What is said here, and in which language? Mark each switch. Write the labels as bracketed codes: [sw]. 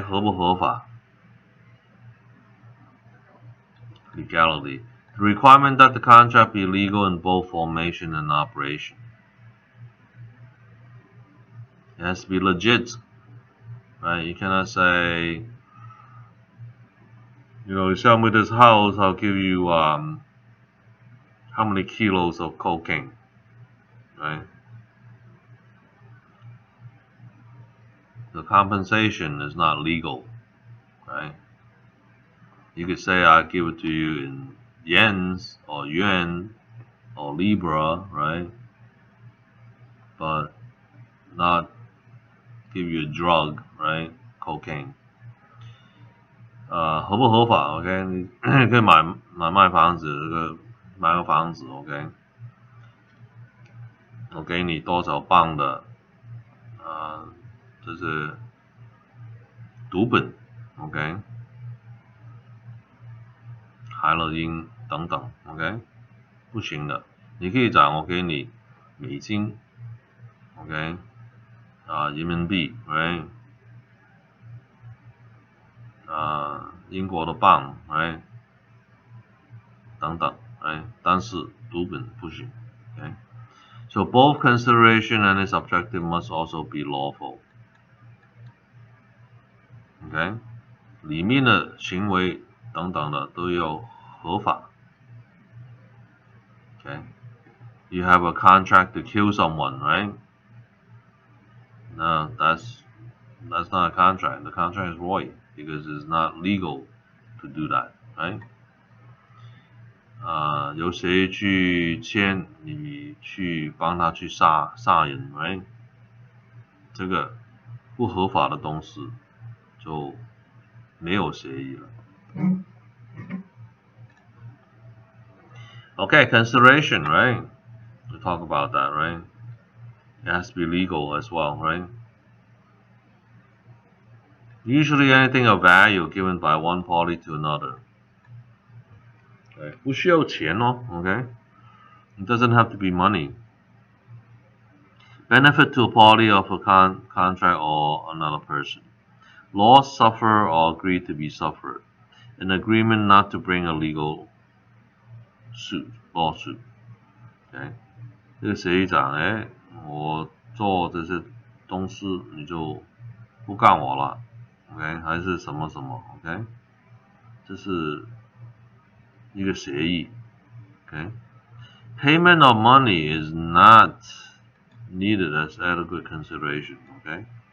[zh] 合不合法 ？Legality. [en] The requirement that the contract be legal in both formation and operation. It has to be legit, right? You cannot say, you sell me this house, I'll give you how many kilos of cocaine, right? The compensation is not legal, right? You could say I'll give it to you in yens or yuan or libra, right? But not give you a drug, right? Cocaine. [zh] 合不合法 ？OK， 你可以卖房子，买个房子 ，OK。我给你多少磅的，这是毒品 ，OK， 海洛因等等 ，OK， 不行的。你可以讲我给你美金 ，OK， 人民币 ，right， 英国的镑 ，right， 等等 ，right， 但是毒品不行 ，OK。 [en] So both consideration and its objective must also be lawful. [zh] OK， 里面的行为等等的都要合法。 [en] OK， You have a contract to kill someone, right? No, that's not a contract. The contract is void because it's not legal to do that, right? [zh] 由谁去签，你去帮他去杀人 ，right？这个不合法的东西就没有协议了。 [en] Okay, consideration, right? We talk about that, right? It has to be legal as well, right? Usually anything of value given by one party to another. [zh] Okay. 不需要钱哦 okay? [en] It doesn't have to be money. Benefit to a party of a contract or another person. Loss, suffer, or agree to be suffered. An agreement not to bring a legal lawsuit. Okay? [zh] 这个协议讲，我做这些东西你就不干我了 ，OK？还是什么什么 ，OK？这是一个协议 ，OK？ [en] Payment of money is not needed as adequate consideration, [zh] OK？